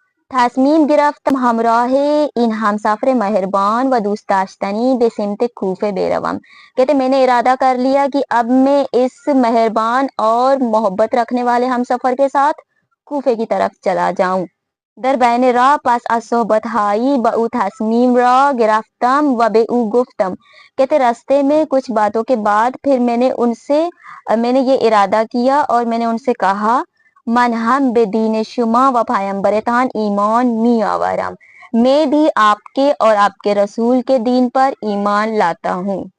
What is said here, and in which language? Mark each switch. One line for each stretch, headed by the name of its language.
Persian: تصمیم گرفتم همراه این همسفر مہربان و دوست داشتنی به سمت کوفه بروم.
Urdu: کہتے میں نے ارادہ کر لیا کہ اب میں اس مہربان اور محبت رکھنے والے ہم سفر کے ساتھ کوفے کی طرف چلا جاؤں.
Persian: در بین راہ پس از صحبت ہائی به او تصمیم را گرفتم و به او گفتم.
Urdu: کہتے راستے میں کچھ باتوں کے بعد پھر میں نے یہ ارادہ کیا اور میں نے ان سے کہا،
Persian: من ہم به دین شما و پیامبرتان ایمان می آورم،
Urdu: میں بھی آپ کے اور آپ کے رسول کے دین پر ایمان لاتا ہوں.